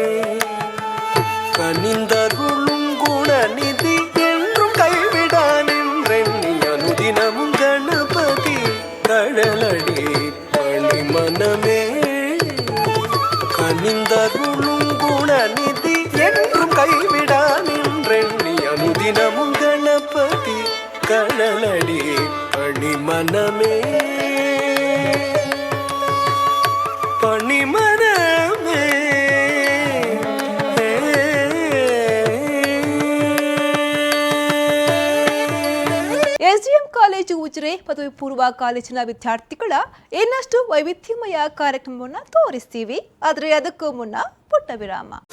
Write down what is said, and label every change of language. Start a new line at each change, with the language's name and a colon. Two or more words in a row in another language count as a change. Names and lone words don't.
Tamil: கனிந்தருளும் குணநிதி என்றும் கைவிடான் என்றெண்ணி அனுதினமும் கணபதி கழலடி பணிமனமே கனிந்தருளும் குணநிதி என்றும் கைவிடான் என்றெண்ணி அனுதினமும் கணபதி கழலடி பணிமனமே பணிமனமே.
Kannada: ಎಸ್ಡಿಎಂ ಕಾಲೇಜು ಉಜಿರೆ ಪದವಿ ಪೂರ್ವ ಕಾಲೇಜಿನ ವಿದ್ಯಾರ್ಥಿಗಳ ಇನ್ನಷ್ಟು ವೈವಿಧ್ಯಮಯ ಕಾರ್ಯಕ್ರಮವನ್ನು ತೋರಿಸ್ತೀವಿ. ಆದರೆ ಅದಕ್ಕೂ ಮುನ್ನ ಪುಟ್ಟ ವಿರಾಮ.